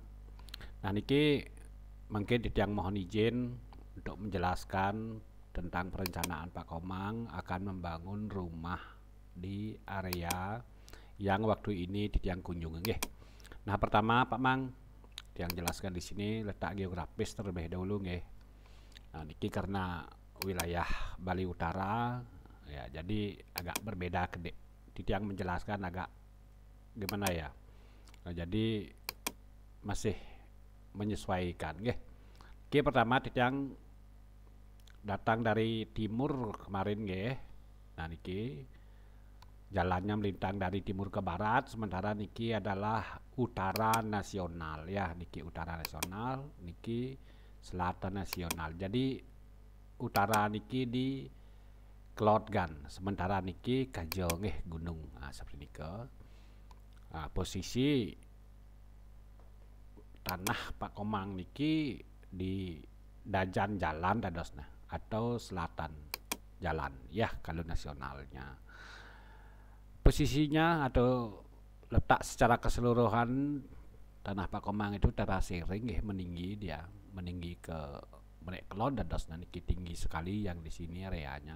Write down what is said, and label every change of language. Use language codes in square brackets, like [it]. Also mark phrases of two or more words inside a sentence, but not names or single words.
[id] Nah, niki mungkin yang mohon izin untuk menjelaskan tentang perencanaan Pak Komang akan membangun rumah di area yang waktu ini yang kunjungi. [ban] Nggih. [id] Nah, pertama Pak Mang, yang jelaskan di sini letak geografis terlebih dahulu nggih. Nah, niki karena wilayah Bali Utara ya, jadi agak berbeda ke yang menjelaskan agak gimana ya. Nah, jadi masih menyesuaikan nggih. Oke, pertama yang datang dari timur kemarin nggih. Nah, niki jalannya melintang dari timur ke barat, sementara niki adalah utara nasional ya, niki utara nasional, niki selatan nasional. Jadi utara niki di Klotgan, sementara niki Kajo nggih gunung. Nah, seperti niki. Nah, posisi tanah Pak Komang niki di [ban] dajan jalan dadosna [id] atau selatan jalan ya kalau nasionalnya. Posisinya atau letak secara keseluruhan tanah Pak Komang itu terasiring meninggi, dia meninggi ke Mereklon dan dos niki tinggi sekali yang di sini areanya.